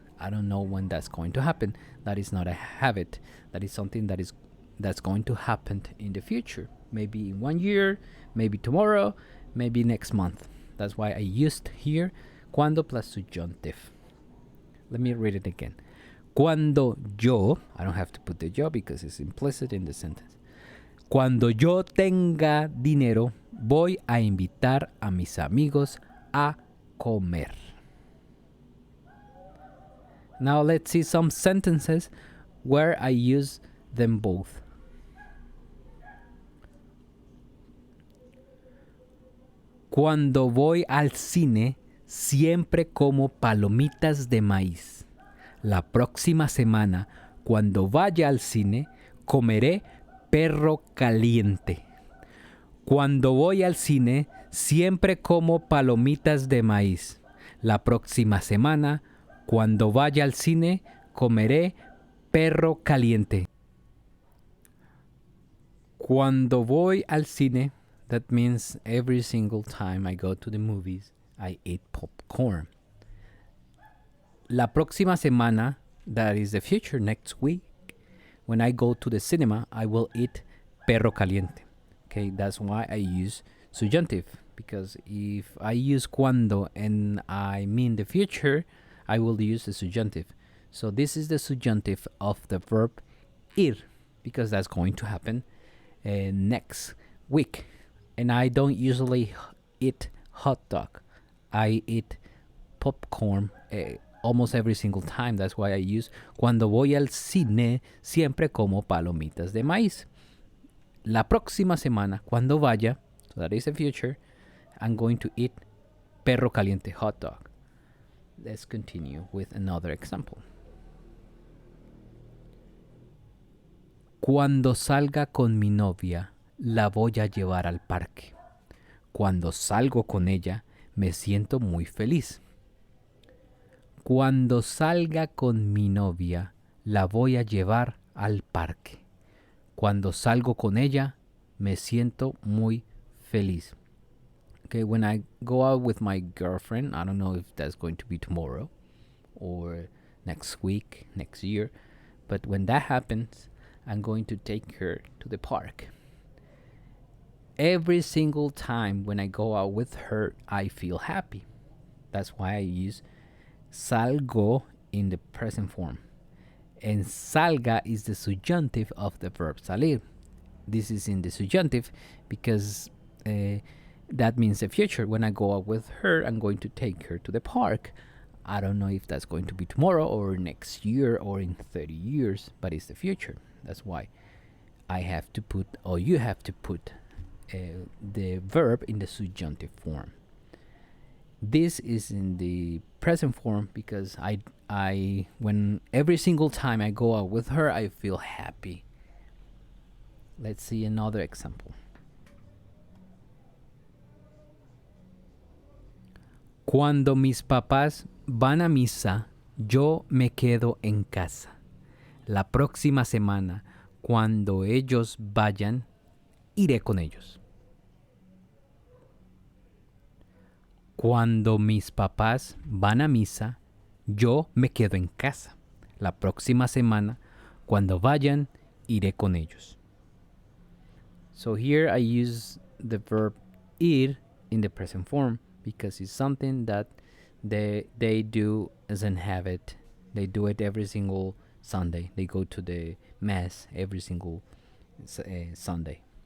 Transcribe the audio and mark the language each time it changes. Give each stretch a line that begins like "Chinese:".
English: I don't know when that's going to happen. That is not a habit. That is something that's going to happen in the future. Maybe in 1 year, maybe tomorrow, maybe next month. That's why I used here cuando plus subjunctive. Let me read it again.
Spanish: Cuando yo,
English: I don't have to put the yo because it's implicit in the sentence.
Spanish: Cuando yo tenga dinero, voy a invitar a mis amigos a comer.
English: Now let's see some sentences where I use them both.
Spanish: Cuando voy al cine, siempre como palomitas de maíz. La próxima semana, cuando vaya al cine, comeré perro caliente. Cuando voy al cine, siempre como palomitas de maíz. La próxima semana, cuando vaya al cine, comeré perro caliente. Cuando voy al cine,
English: that means every single time I go to the movies, I eat popcorn.
Spanish: La próxima semana,
English: that is the future, next week, when I go to the cinema, I will eat
Spanish: perro caliente.
English: Okay, that's why I use subjunctive, because if I use cuando and I mean the future, I will use the subjunctive. So this is the subjunctive of the verb ir, because that's going to happen next week. And I don't usually eat hot dog. I eat popcorn almost every single time. That's why I use
Spanish: cuando voy al cine siempre como palomitas de maíz. La próxima semana, cuando vaya,
English: so that is the future, I'm going to eat
Spanish: perro caliente,
English: hot dog. Let's continue with another example.
Spanish: Cuando salga con mi novia, la voy a llevar al parque. Cuando salgo con ella, me siento muy feliz. Cuando salga con mi novia, la voy a llevar al parque. Cuando salgo con ella, me siento muy feliz.
English: Okay, when I go out with my girlfriend, I don't know if that's going to be tomorrow or next week, next year, but when that happens, I'm going to take her to the park. Every single time when I go out with her, I feel happy. That's why I use salgo in the present form. And salga is the subjunctive of the verb salir. This is in the subjunctive because that means the future. When I go out with her, I'm going to take her to the park. I don't know if that's going to be tomorrow or next year or in 30 years, but it's the future. That's why I have to put, or you have to put, the verb in the subjunctive form. This is in the present form because I when every single time I go out with her, I feel happy. Let's see another example.
Spanish: Cuando mis papás van a misa, yo me quedo en casa. La próxima semana, cuando ellos vayan, iré con ellos. Cuando mis papás van a misa, yo me quedo en casa. La próxima semana, cuando vayan, iré con ellos.
English: So here I use the verb ir in the present form because it's something that they do as an habit. They do it every single Sunday. They go to the mass every single Sunday.